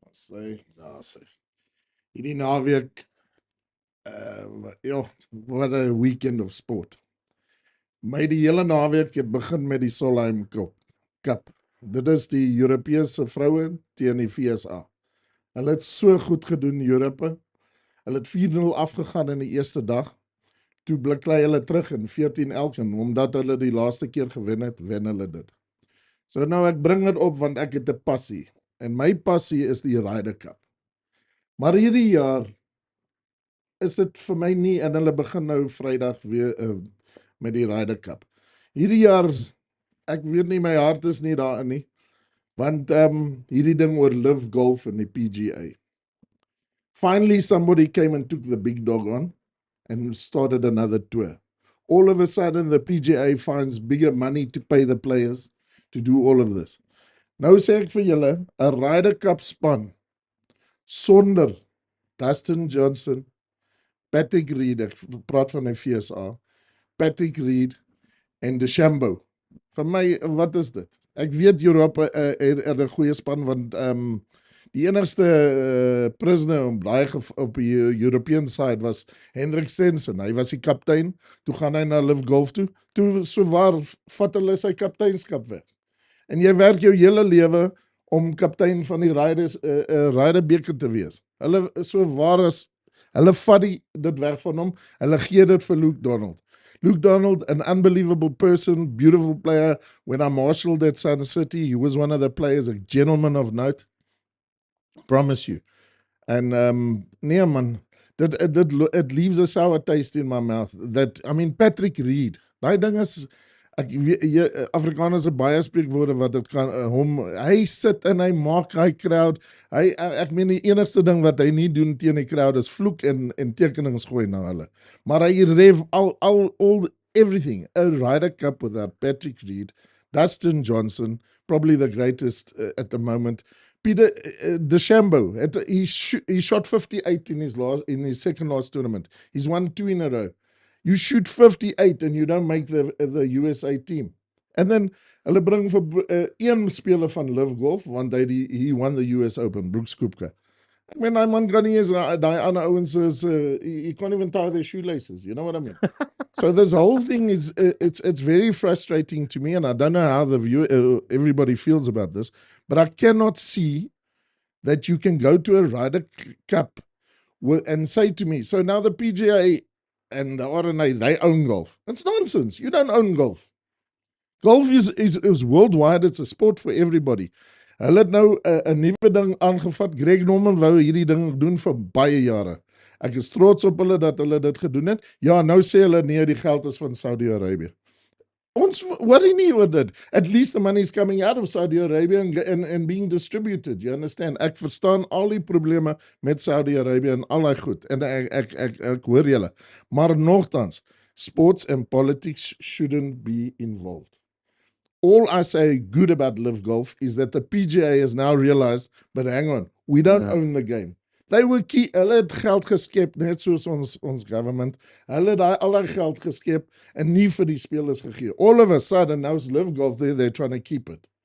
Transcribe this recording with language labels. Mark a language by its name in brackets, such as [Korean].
[Afrikaans] Daar sê. Hierdie naweek ja, [English] what a weekend of sport. [Afrikaans] My die hele naweek het begin met die Solheim Cup. Dit is die Europese vroue teen die VSA. Hulle het so goed gedoen, Europa. Hulle het 4-0 afgegaan in die eerste dag. Toe bliklei hulle terug in 14-11, omdat hulle die laaste keer gewen het, wen hulle dit. So nou ek bring dit op, want ek het 'n passie. En my passie is die Rede Cup. Maar hierdie jaar is dit vir my nie, en hulle begin nou Vrydag weer met die Rede Cup. Hierdie jaar, ek weet nie, my hart is nie daarin nie, want hierdie ding oor live golf in die PGA. [English] Finally, somebody came and took the big dog on and started another tour. All of a sudden, the PGA finds bigger money to pay the players to do all of this. [Afrikaans] Nou sê ek vir julle, 'n Ryder Cup span sonder Dustin Johnson, Patrick Reed, ek praat van die VSA, Patrick Reed en DeChambeau. Vir my, wat is dit? Ek weet Europa het 'n goeie span, want die enigste prisoner op die European side was Henrik Stenson. Hy was die kaptein, toe gaan hy na Live Golf toe so waar vat hulle sy kapteinskap weg. En jy werk jou hele lewe om kaptein van die Ryder beker te wees. Hulle so waar as hulle vat dit weg van hom, hulle gee dit vir Luke Donald. [English] Luke Donald, an unbelievable person, beautiful player. When I marshaled at Sun City, he was one of the players, a gentleman of note. Promise you. And [Afrikaans] nee man, [English] it leaves a sour taste in my mouth. [Afrikaans] Patrick Reed, daai ding is, Afrikaners het baie spreekwoorde wat dit kan, hy sit en hy maak hy crowd, ek meen die enigste ding wat hy nie doen teen die crowd is vloek en tekenings gooi na hulle. [English] Maar hy rev everything, a Ryder Cup without Patrick Reed, Dustin Johnson, probably the greatest at the moment, Peter DeChambeau, he shot 58 in his second last tournament. He's won 2 in a row. You shoot 58 and you don't make the USA team. And then [Afrikaans] hulle bring vir een speler van [English] Live Golf, want he won the US Open, Brooks Koepka. [Afrikaans] Ek meen, die man kan nie eens, die ander ouens is, [English] he can't even tie their shoelaces, you know what I mean? So this whole thing is, it's very frustrating to me, and I don't know how everybody feels about this, but I cannot see that you can go to a Ryder Cup and say to me, so now the PGA and the RNA, they own golf. It's nonsense. You don't own golf. Golf is worldwide. It's a sport for everybody. [Afrikaans] Hulle het nou 'n nuwe ding aangevat. Greg Norman wou hierdie ding doen vir baie jare. Ek is trots op hulle dat hulle dit gedoen het. Ja, nou sê hulle nee, die geld is van Saudi-Arabië. Ons worry nie oor dit. [English] At least the money is coming out of Saudi Arabia and being distributed. You understand? [Afrikaans] Ek verstaan al die probleme met Saudi Arabia en al die goed. En ek hoor julle. Maar nogtans, [English] sports and politics shouldn't be involved. All I say good about Live Golf is that the PGA has now realized, but hang on, we don't own the game. [Afrikaans] Hulle het geld geskep, net soos ons government. Hulle het al die geld geskep en nie vir die spelers gegee. [English] All of a sudden, now is Live Golf there, they're trying to keep it.